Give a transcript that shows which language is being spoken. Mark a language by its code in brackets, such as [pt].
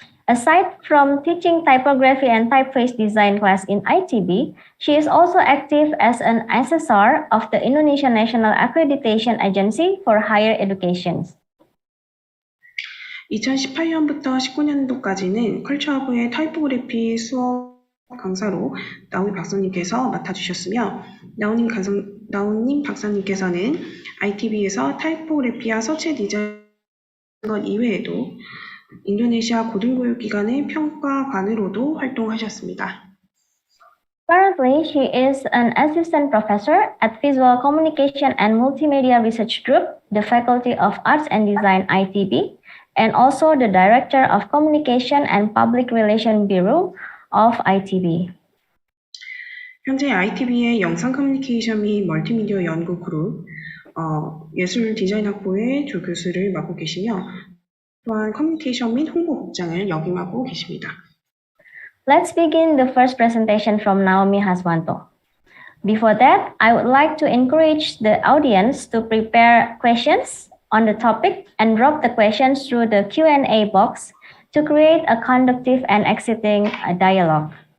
[en] Aside from teaching typography and typeface design class in ITB, she is also active as an assessor of the Indonesian National Accreditation Agency for Higher Education. [ko] 2018년부터 19년도까지는 컬처허브의 타이포그래피 수업 강사로 나오미 박사님께서 맡아주셨으며 나오님 박사님께서는 ITB에서 타이포그래피와 서체 디자인 이외에도 인도네시아 고등교육기관의 평가관으로도 활동하셨습니다. [en] Currently, she is an assistant professor at Visual Communication and Multimedia Research Group, the Faculty of Arts and Design ITB, and also the Director of Communication and Public Relations Bureau of ITB. [ko] 현재 ITB의 영상 커뮤니케이션 및 멀티미디어 연구 그룹 예술 디자인 학부의 조교수를 맡고 계시며 또한 커뮤니케이션 및 홍보 국장을 역임하고 계십니다. [en] Let's begin the first presentation from Naomi Haswanto. Before that, I would like to encourage the audience to prepare questions on the topic and drop the questions through the Q&A box to create a conductive and exciting dialogue.